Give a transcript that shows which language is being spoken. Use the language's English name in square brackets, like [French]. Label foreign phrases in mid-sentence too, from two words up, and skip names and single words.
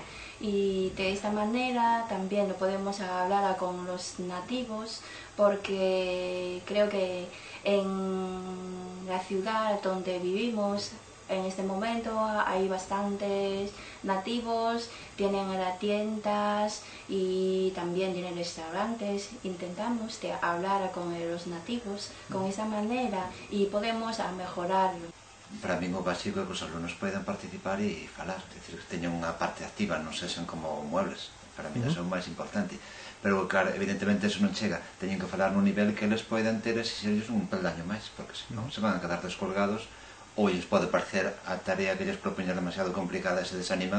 [Spanish] Y de esta manera también lo podemos hablar con los nativos, porque creo que en la ciudad donde vivimos en este momento hay bastantes nativos, tienen tiendas y también tienen restaurantes. Intentamos hablar con los nativos con esa manera y podemos mejorarlo. [Galician] Para min o básico é que os alumnos poden participar e falar, é dicir, que teñan unha parte activa, non sexan como muebles. Para min eso é o máis importante. Pero, claro, evidentemente eso non chega. Teñen que falar nun nivel que eles poden ter exixirles un peldaño máis, porque senón se van a quedar descolgados ou lles pode parecer a tarea que lles propoñen demasiado complicada e se desaniman.